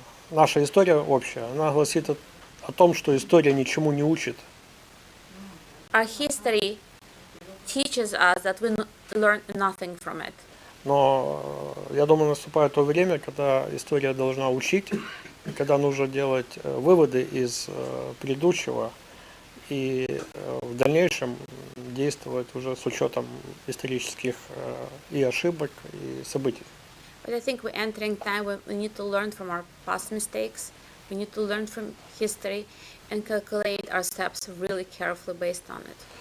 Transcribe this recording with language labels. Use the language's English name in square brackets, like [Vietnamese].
[Russian] Наша история общая, она гласит о том, что история ничему не учит. [English] Our history teaches us that we learn nothing from it. [Russian] Но я думаю, наступает то время, когда история должна учить, когда нужно делать выводы из предыдущего и в дальнейшем действовать уже с учетом исторических и ошибок, и событий. [English] But I think we're entering time where we need to learn from our past mistakes, we need to learn from history and calculate our steps really carefully based on it.